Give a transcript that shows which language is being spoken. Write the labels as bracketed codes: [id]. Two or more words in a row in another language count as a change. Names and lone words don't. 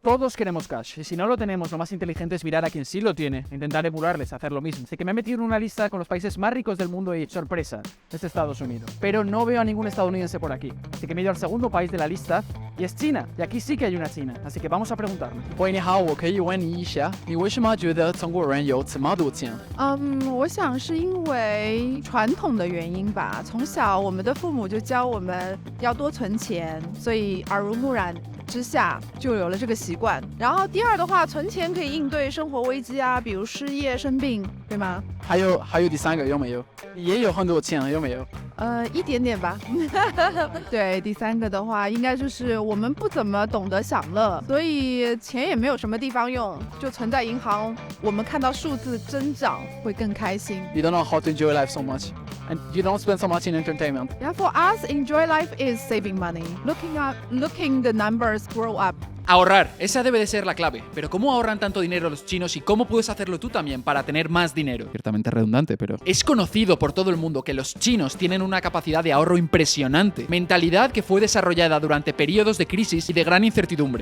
[es] Todos queremos cash, y si no lo tenemos, lo más inteligente es mirar a quien sí lo tiene e intentar emularles a hacer lo mismo. Así que me he metido en una lista con los países más ricos del mundo y, sorpresa, es Estados Unidos. Pero no veo a ningún estadounidense por aquí. Así que me he ido al segundo país de la lista, y es China. Y aquí sí que hay una China, así que vamos a preguntarle. [zh] 喂，你好，我可以问你一下，你为什么觉得中国人有这么多钱？我想是因为传统的原因吧。从小我们的父母就教我们要多存钱，所以耳濡目染之下就有了这个习惯。然后第二的话，存钱可以应对生活危机啊，比如失业、生病，对吗？还有第三个有没有？也有很多钱有没有？一点点吧。对，第三个的话，应该就是我们不怎么懂得享乐，所以钱也没有什么地方用，就存在银行。我们看到数字增长会更开心。 [en] You don't know how to enjoy life so much, and you don't spend so much in entertainment. Yeah, for us, enjoy life is saving money. Looking the numbers grow up. [es] Ahorrar, esa debe de ser la clave. Pero ¿cómo ahorran tanto dinero los chinos y cómo puedes hacerlo tú también para tener más dinero? Ciertamente redundante, pero... Es conocido por todo el mundo que los chinos tienen una capacidad de ahorro impresionante. Mentalidad que fue desarrollada durante periodos de crisis y de gran incertidumbre.